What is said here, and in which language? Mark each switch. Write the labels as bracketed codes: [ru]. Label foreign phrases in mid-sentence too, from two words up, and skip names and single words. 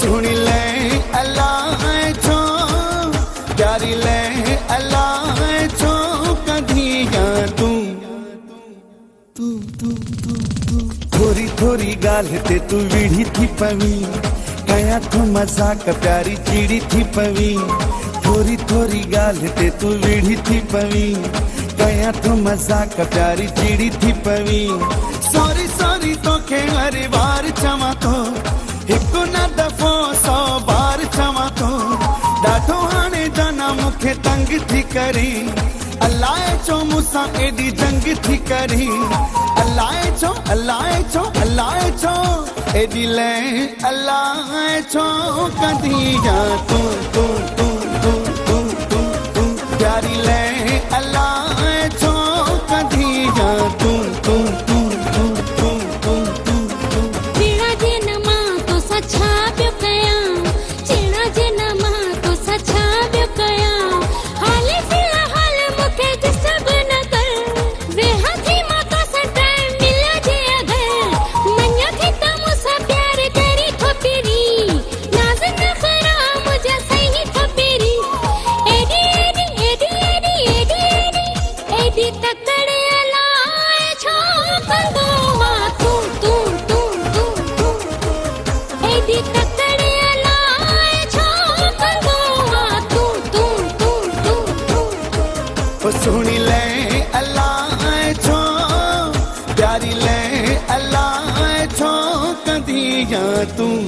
[sd] सुणी ले अलाए छो प्यारी ले अलाए छो कदिया तूं तूं तूं तूं तूं थोरी थोरी गाल ते तू विढ़ी थी पवी कया तू मजाक प्यारी चिड़ी थी पवी थोरी थोरी गाल ते तू विड़ी थी पवी कया तू मजाक प्यारी चिड़ी थी पवी [en] sorry sorry [sd] तो के हर बार चवा तो हिकु न दफ़ो 100 बार चवा तो ॾाढो हाणे जाना मूंखे तंग थी करी अलाए छो मूंसां एॾी जंग थी करी अलाए छो अलाए छो अलाए छो एॾी लय अलाए छो कंदी या तू तू तू तू तू तू तू प्यारी लय अलाए छो कंदी या तू तू तू तू तू तू तू तू चिड़ा जे न मां तो छा पियो कयां चिड़ा जे न मां तो छा पियो कयां हाले फिलहाल मूंखे डिस्टर्ब न कर वेहा थी मां तो टाइम मिला जे अगर मञा थी त मूंसां प्यार करी थो पिरी नाज़ नखरा मुंहिंजा सही थो पिरी एडी एडी एडी एडी एडी एडी एडी तकड़ अलाए छो कंदो मां तू तू तू तू तू एडी तकड़ अलाए छो कंदो मां तू तू तू तू तू ओ सुणी ले अलाए छो प्यारी ले अलाए छो कंदी या तू